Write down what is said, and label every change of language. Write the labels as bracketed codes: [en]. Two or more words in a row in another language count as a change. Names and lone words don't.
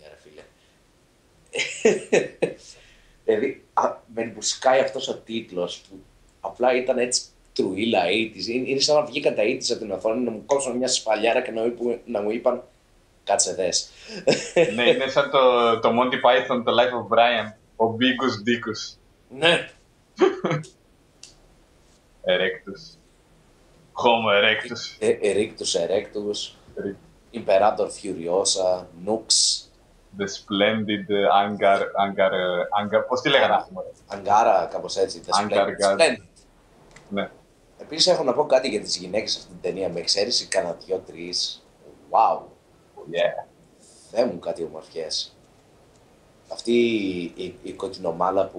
[el] Δηλαδή, με μπουσκάει αυτός ο τίτλος που απλά ήταν έτσι τρουίλα 80's. Είναι σαν να βγήκαν τα 80's από την οθόνη, να μου κόψουν μια σπαλιάρα και να μου είπαν κάτσε δες. Ναι, είναι σαν το Monty Python, το Life of Brian, ο Biggus Dickus. Ναι. Erectus. Homo erectus. Erectus. Imperator Furiosa. Nux. The Splendid Angar. Πώς τη λέγανε αυτή, μωρέ. Angara, κάπως έτσι. The Splendid. Ναι. Επίσης έχω να πω κάτι για τις γυναίκες αυτή την ταινία, με εξαίρεση κάνα 2-3. Wow. Yeah. Θεέ μου, κάτι ομορφιές. Αυτή η κοκκινομάλα που...